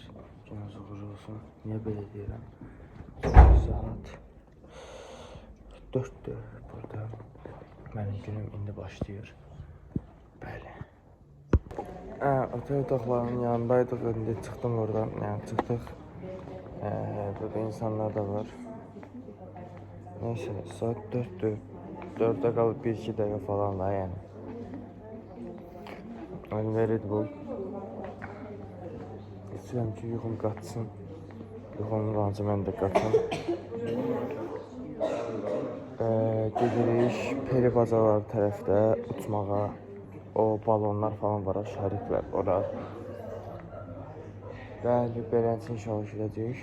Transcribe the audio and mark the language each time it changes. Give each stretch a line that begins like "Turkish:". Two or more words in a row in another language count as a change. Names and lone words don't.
Azerbaijani: Gününüz uğurlu olsun. Niyə belə deyirəm? Saat 4-dür burada. Mənim günüm indi başlayır. Bəli. Otel otaqlarının yanındaydıq. İndi çıxdım oradan. Yəni çıxdıq. Burada insanlar da var.
Turkish: Neyse, saat 4'dür. 4'e kalıp 1-2 dakika falan da yani. Önümde Red Bull.
Azerbaijani: İstiyorum ki yuxum qaçsın. Yuxumun qancı mən də qaçım. Gedirik peri bazalar tərəfdə uçmağa. O balonlar falan var, şəriklər ora. Bəli, belənçə inşallah gedəcəyik.